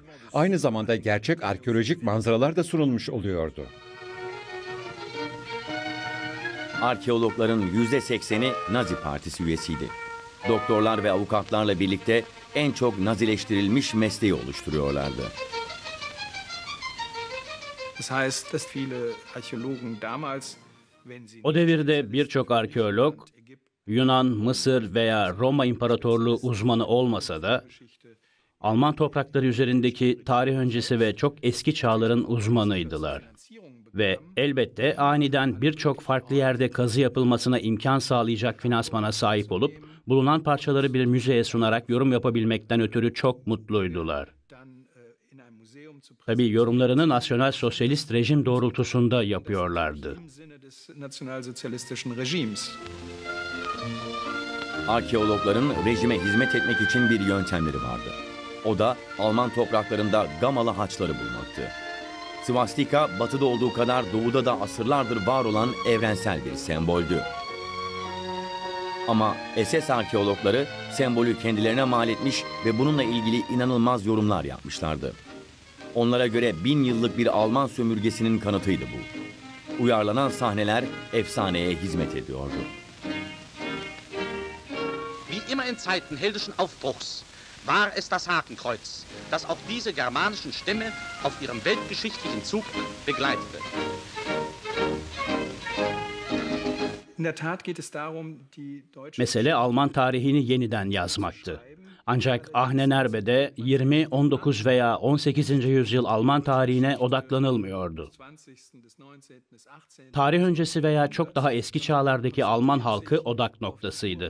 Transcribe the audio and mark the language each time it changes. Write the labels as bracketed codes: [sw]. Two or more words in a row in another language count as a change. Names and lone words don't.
[tr] Aynı zamanda gerçek arkeolojik manzaralar da sunulmuş oluyordu. Arkeologların %80'i Nazi Partisi üyesiydi. Doktorlar ve avukatlarla birlikte en çok nazileştirilmiş mesleği oluşturuyorlardı. [de] Das heißt, dass viele Archäologen damals, [tr] O devirde birçok arkeolog, Yunan, Mısır veya Roma İmparatorluğu uzmanı olmasa da, Alman toprakları üzerindeki tarih öncesi ve çok eski çağların uzmanıydılar. Ve elbette aniden birçok farklı yerde kazı yapılmasına imkan sağlayacak finansmana sahip olup, bulunan parçaları bir müzeye sunarak yorum yapabilmekten ötürü çok mutluydular. Tabii yorumlarını nasyonel sosyalist rejim doğrultusunda yapıyorlardı. [de] im Sinne des nationalsozialistischen Regimes. [tr] Arkeologların rejime hizmet etmek için bir yöntemleri vardı. O da Alman topraklarında gamalı haçları bulmaktı. Svastika, batıda olduğu kadar doğuda da asırlardır var olan evrensel bir semboldü. Ama SS arkeologları sembolü kendilerine mal etmiş ve bununla ilgili inanılmaz yorumlar yapmışlardı. Onlara göre 1000 yıllık bir Alman sömürgesinin kanıtıydı bu. Uyarlanan sahneler efsaneye hizmet ediyordu. [de] Wie immer in Zeiten heldischen Aufbruchs war es das Hakenkreuz, das auch diese germanischen Stämme auf ihrem weltgeschichtlichen Zug begleitete. In der Tat geht es darum, die deutsche [tr] Mesele Alman tarihini yeniden yazmaktı. Ancak Ahnenerbe'de 20, 19 veya 18. yüzyıl Alman tarihine odaklanılmıyordu. [de] 20. des 19. des 18. [tr] Tarih öncesi veya çok daha eski çağlardaki Alman halkı odak noktasıydı.